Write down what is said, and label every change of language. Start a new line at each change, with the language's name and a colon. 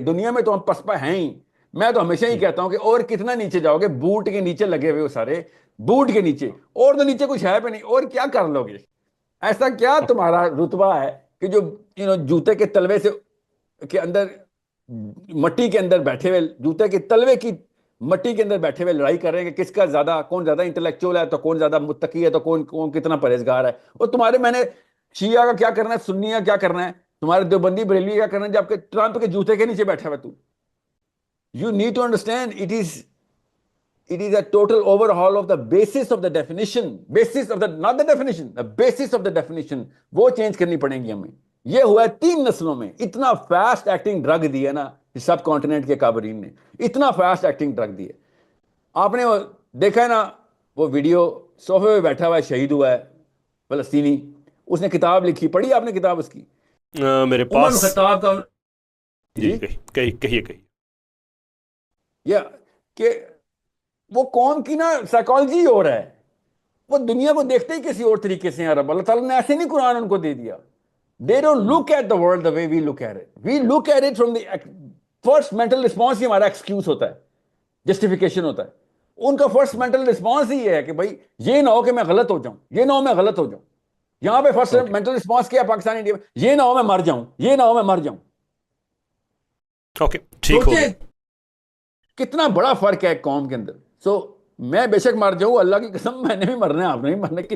Urdu: دنیا میں تو ہم پسپا ہیں ہی. میں تو ہمیشہ ہی کہتا ہوں کہ اور کتنا نیچے جاؤ گے, بوٹ کے نیچے لگے ہوئے ہو سارے, بوٹ کے نیچے, اور تو نیچے کچھ ہے پہ نہیں, اور کیا کر لو گے؟ ایسا کیا تمہارا رتبہ ہے کہ جو جوتے کے تلوے سے کے اندر مٹی کے اندر بیٹھے ہوئے, جوتے کے تلوے کی مٹی کے اندر بیٹھے ہوئے لڑائی کر رہے ہیں کہ کس کا زیادہ, کون زیادہ انٹلیکچوئل ہے, تو کون زیادہ متقی ہے, تو کون کتنا پرہیزگار ہے. اور تمہارے میں نے شیعہ کا کیا کرنا ہے, سنی کا کیا کرنا ہے, تمہارے دیوبندی بریلوی کیا کرنا ہے, جب کہ ٹرمپ کے جوتے کے نیچے بیٹھا ہوا تو.
English: You need to understand it is It is a total overhaul of the basis of the definition, not the definition, the basis of the definition.
Urdu: وہ چینج کرنی پڑیں گی ہمیں. یہ ہوا ہے 3 نسلوں میں. اتنا فاسٹ ایکٹنگ ڈرگ دی ہے نا سب کانٹیننٹ کے کابرین نے, اتنا فاسٹ ایکٹنگ ڈرگ دی ہے. آپ نے دیکھا ہے نا وہ ویڈیو, صوفے پہ بیٹھا ہوا ہے, شہید ہوا ہے فلسطینی, اس نے کتاب لکھی, پڑھی آپ نے کتاب اس کی؟ میرے پاس خطاب کا جی کہیے یا کہ وہ قوم کی نا سائیکالوجی ہو رہا ہے, وہ دنیا کو دیکھتے ہی کسی اور طریقے سے ہیں. رب اللہ تعالیٰ نے ایسے نہیں قرآن ان کو دے دیا.
English: They don't look at the world the way we look at it. We look at it from the first mental response
Urdu: ہی ہمارا ایکسکیوز ہوتا ہے,
English: Justification ہوتا ہے.
Urdu: ان کا فرسٹ مینٹل رسپانس ہی ہے کہ بھائی یہ نہ ہو کہ میں غلط ہو جاؤں, یہ نہ ہو میں غلط ہو جاؤں. یہاں پہ فرسٹ مینٹل رسپانس کیا پاکستانی انڈیا میں, یہ نہ ہو میں مر جاؤں, یہ نہ ہو میں مر جاؤں. اوکے ٹھیک ہو گیا. کتنا بڑا فرق ہے قوم کے اندر. سو میں بے شک مر جاؤں, اللہ کی قسم میں نے بھی مرنا ہے, آپ نے بھی مرنا ہے.